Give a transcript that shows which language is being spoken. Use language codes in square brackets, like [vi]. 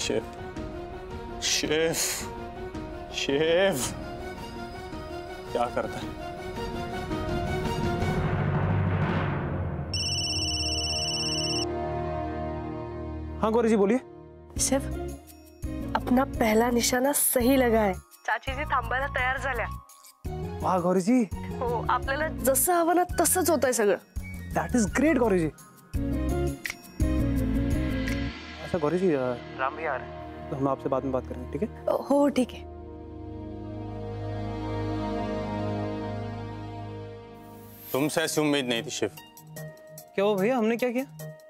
[hi] Chef, chef, chef क्या करता है? हाँ गौरी जी बोलिए। शेफ, अपना पहला निशाणा सही लगा आहे। [mr] चाची जी थांबायला तयार झाल्या। [hi] वाह गौरी जी, [mr] हो, आपल्याला जसं हवं ना तसंच होतंय सगळं। [en] That is great Gauri ji. [hi] अच्छा गौरी जी, राम भी आ रहे हैं तो हम आपसे बाद में बात करेंगे, ठीक है? [mr] हो ठीक है। [hi] तुमसे ऐसी उम्मीद नहीं थी शेफ। क्या हुआ भैया, हमने क्या किया?